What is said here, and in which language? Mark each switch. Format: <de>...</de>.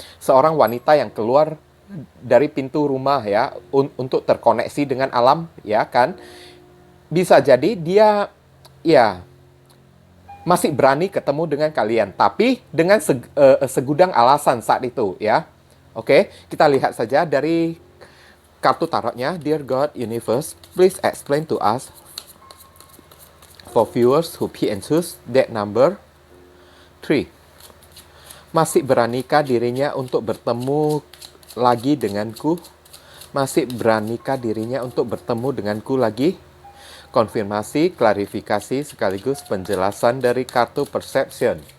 <id>Seorang wanita yang keluar dari pintu rumah ya untuk terkoneksi dengan alam ya kan, bisa jadi dia ya masih berani ketemu dengan kalian, tapi dengan segudang alasan saat itu ya. Oke, kita lihat saja dari kartu tarotnya.</id> <en>Dear God, Universe, please explain to us for viewers who pick and choose deck number 3.</en> <id>Masih beranikah dirinya untuk bertemu lagi denganku? Masih beranikah dirinya untuk bertemu denganku lagi? Konfirmasi, klarifikasi, sekaligus penjelasan dari kartu Perception.</id>